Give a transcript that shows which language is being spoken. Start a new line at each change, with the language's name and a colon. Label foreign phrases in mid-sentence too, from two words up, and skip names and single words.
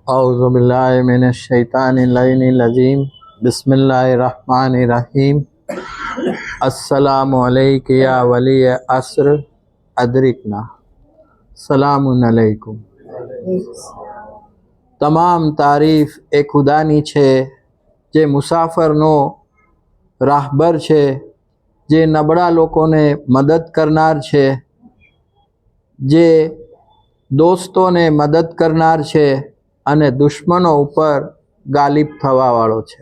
Arabic: أعوذ بالله من الشيطان الرجيم بسم الله الرحمن الرحيم السلام عليك يا ولي العصر أدركنا سلام عليكم.
Gujarati: તમામ તારીફ એ ખુદાની છે જે મુસાફરનો રાહબર છે, જે નબળા લોકોને મદદ કરનાર છે, જે દોસ્તોને મદદ કરનાર છે અને દુશ્મનો ઉપર ગાલિબ થવાવાળો છે।